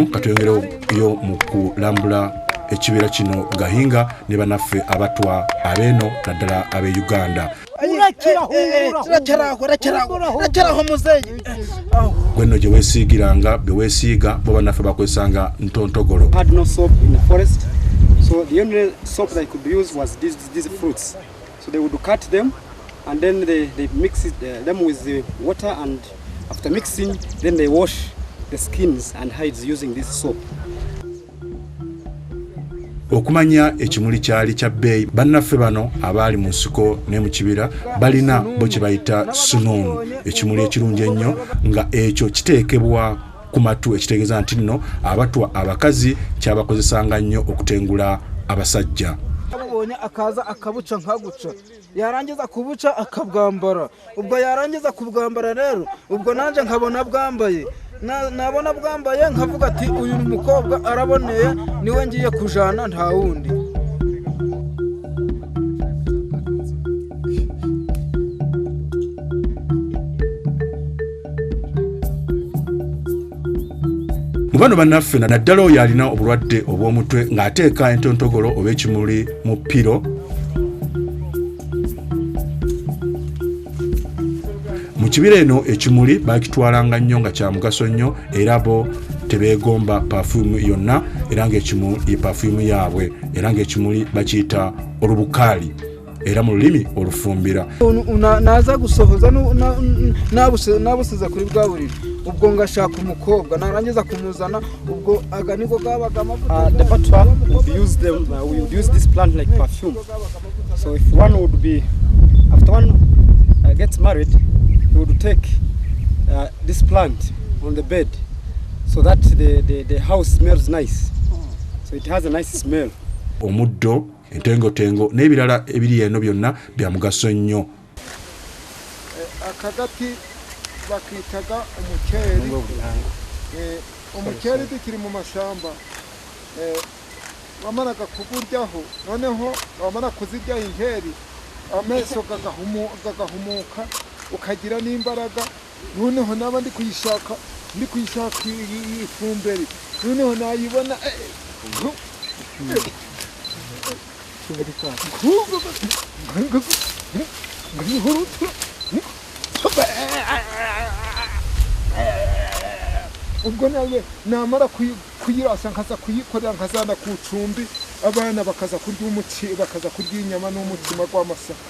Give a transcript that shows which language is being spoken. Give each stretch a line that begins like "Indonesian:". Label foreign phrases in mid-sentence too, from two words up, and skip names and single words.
Ganda: katuyongerewo yo mu kulambula ekibira kino Gahinga ne bannaffe abatwa abeeno naddala ab'e Uganda. Gwenno gye weesiigiranga bye weesiiga bo bannaffe bakwesanga ntontogolo.
English: Had no soap in the forest, so the only soap they could use was these fruits. So they would cut them and then they mix them with the water, and after mixing then they wash the skins and hides using this soap.
Ganda: Okumanya ekimuli kyali kya bbeeyi bannaffe bano abaali mu nsiko ne mu kibira balina bo kye bayita sununu, ekimuli ekirungi ennyo nga ekyo kiteekebwa ku matu ekitegeeza nti nno abatwa abakazi kyabakozesanga nnyo okutengula abasajja.
Kinyarwanda: Akaza akabuca nkaguca yarangiza kubuca akabwambara, ubwo yarangiza kubwambara rero ubwo nanje nkabona bwambaye nabona bwambaye nkavuga ati uyu mukobwa araboneye niwe ngiye kujana nta wundi.
Ganda: Mubano bannaffe naddala oyo alina obulwadde obw'omutwe ng'ateeka entontogolo oba ekimuli mu ppiro. Mu kibira eno ekimuli bakitwalanga nnyo nga kya mugaso nnyo era bo tebeegomba perfume yonna era ng'ekimuli perfume yaabwe era ng'ekimuli bakiyita olubukaali era mu lulimi olufumbira.
Kinyarwanda: Naza gusohoza nabusiza kuri bwa buriri ubwo ngashaka umukobwa narangiza kumuzana ubwo aganiko gabaga amavuta.
English: The fatwa we would use this plant like perfume. So if one would be after one gets married, we would take this plant on the bed so that the house smells nice. So it has a nice smell.
Ganda: Omuddo, entengotengo n'ebirala ebiri eno byonna bya mugaso nnyo.
Kinyarwanda: Akagati bakitaga umukeri. Umukeri dikiri mu mashamba. Wamaraga kuguryaho noneho wamara kuzirya inkeri ameso gagahumuka ukagira n'imbaraga. Noneho naba ndi kuyishaka ifumberi noneho nayibona ubwo nawe namara kuyirasa nkaza kuyikorera nkazana ku cumbi abana bakaza kurya inyama n'umutima gw'amasaka.